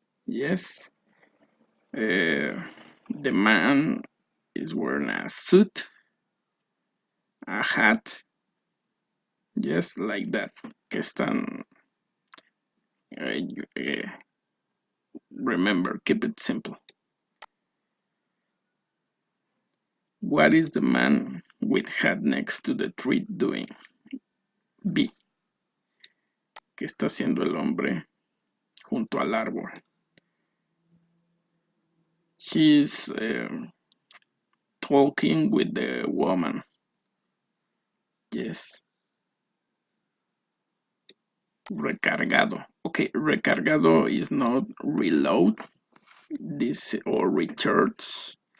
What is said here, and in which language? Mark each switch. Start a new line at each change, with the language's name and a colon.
English: Yes, the man is wearing a suit, a hat. Yes, like that.
Spanish: Que están.
English: Remember, keep it simple. What is the man with hat next to the tree doing? B.
Spanish: ¿Qué está haciendo el hombre junto al árbol?
English: He's talking with the woman. Yes. Recargado. Okay, recargado is not reload. This or recharge.